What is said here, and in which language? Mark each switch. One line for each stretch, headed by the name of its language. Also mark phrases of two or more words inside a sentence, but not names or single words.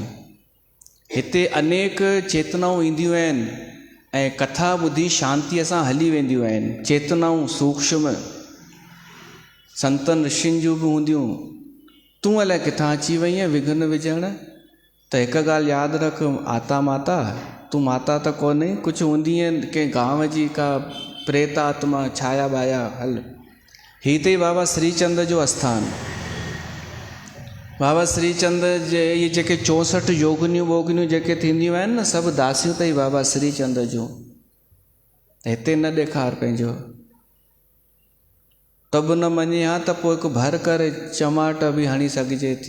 Sindhi: हिते अनेक चेतनाऊं ईंदियूं आहिनि ऐं कथा ॿुधी शांतीअ सां हली वेंदियूं आहिनि। चेतनाऊं सूक्ष्म संतनि ऋषियुनि जूं बि हूंदियूं। तूं अलाए किथां अची वई आहीं विघ्न विझण। त हिकु ॻाल्हि यादि रख, आता माता, तूं माता त कोन्हे, कुझु हूंदी आहिनि कंहिं गांव जी का प्रेत आत्मा, छाया बाया। हल, हीअ त ई बाबा श्रीचंद जो आस्थान। बाबा श्रीचंद जे इहे जेके 64 योगिनियूं वोगिनियूं जेके थींदियूं आहिनि न, सभु दासियूं अथई बाबा श्रीचंद जूं। हिते न ॾेखार पंहिंजो। त बि न मञे हा त पोइ हिकु भर करे चमाट बि हणी सघिजे थी।